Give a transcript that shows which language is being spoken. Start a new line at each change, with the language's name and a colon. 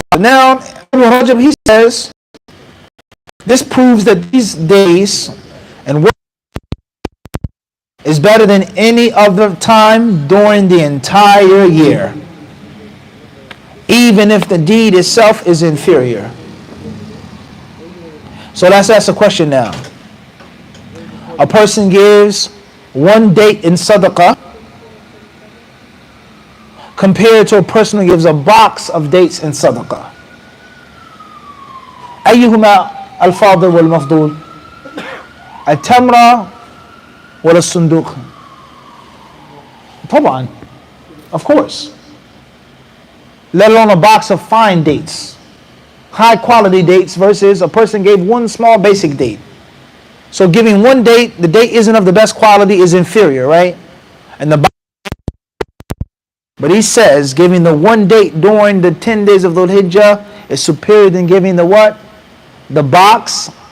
English: Now, Hujjah, he says, this proves that these days and what is better than any other time during the entire year, even if the deed itself is inferior. So let's ask a question now. A person gives one date in sadaqah compared to a person who gives a box of dates in sadaqah.
Arabic: أيهما الفاضل والمفضول؟ التمرة ولا الصندوق؟ طبعا,
English: of course. Let alone a box of fine dates, high quality dates, versus a person gave one small basic date. So giving one date, the date isn't of the best quality, is inferior, right? And the but he says giving the one date during the 10 days of Dhul Hujjah is superior than giving the what? The box.